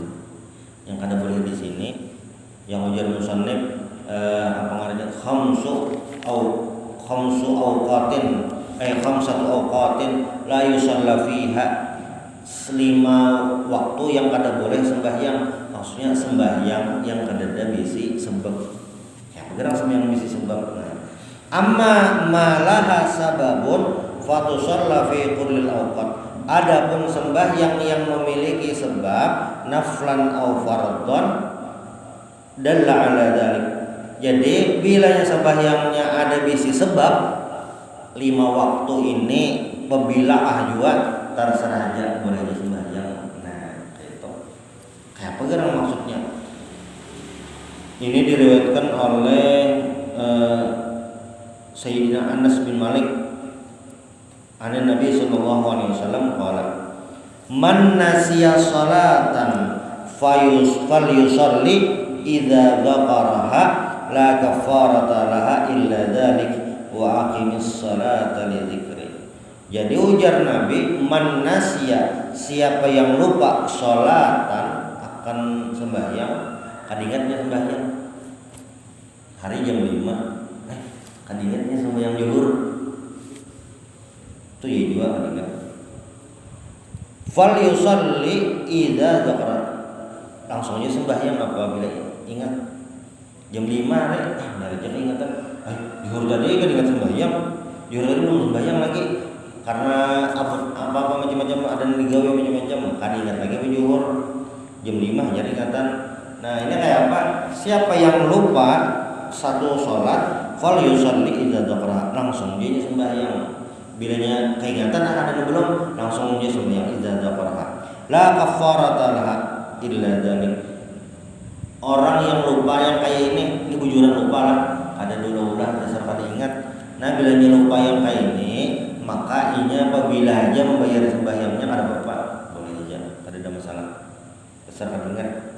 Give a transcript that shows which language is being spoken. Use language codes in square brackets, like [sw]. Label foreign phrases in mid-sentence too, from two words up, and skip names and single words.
[bjn] Yang kada boleh di sini yang ujar musannif apa ngaranna [ar] خمس أوقات خمسة أوقات لا يصلى فيها, [bjn] 5 waktu yang kada boleh sembahyang, maksudnya sembahyang yang kada bisi sebab ya bergerak sembahyang bisi sebab. [ar] أما ما له سبب فتصلى في كل الأوقات. [bjn] Adapun sembahyang yang memiliki sebab [ar] نفلا أو فرضا دل على ذلك. [bjn] Jadi bilanya sembahyangnya ada bisi sebab 5 waktu ini pebilah juga terserah aja boleh aja sembahyang. Nah, itu. Kayak apa gerang maksudnya? Ini diriwayatkan oleh [ar] Sayyidina Anas bin Malik عن النبي صلى الله عليه وسلم قال من نسي صلاة فليصل إذا ذكرها لا كفارة لها إلا ذلك وأقم الصلاة لذكري. [bjn] Jadi ujar Nabi, [ar] من نسي, [bjn] siapa yang lupa salatan akan sembahyang, kadingatnya sembahyang hari jam 5 kadingatnya sembahyang zuhur itu ya juga kadingat. [ar] فليصل إذا ذكر, [bjn] langsungnya sembahyang apabila ingat. Jam 5 rek dari jam ingatan zuhur tadi kadingat sembahyang, zuhur tadi belum sembahyang lagi karena apa macam-macam ada digawe macam-macam, kadingat lagi zuhur jam 5 jadi ingatan. Nah, ini kayak apa? Siapa yang lupa satu sholat [ar] فليصل إذا ذكر, [bjn] langsung dia sembahyang. Bilanya keingatan ada belum, langsung dia sembahyang [ar] إذا ذكر. لا كفارة لها إلا ذلك. [bjn] Orang yang lupa yang kayak ini bujuran lupa lah, ada dulu ulah dasar pada ingat. Nah, bilanya lupa yang kayak ini, maka inya apabila aja membayar sembahyangnya kada apa-apa, boleh aja, kada ada masalah. Dasar pada ingat.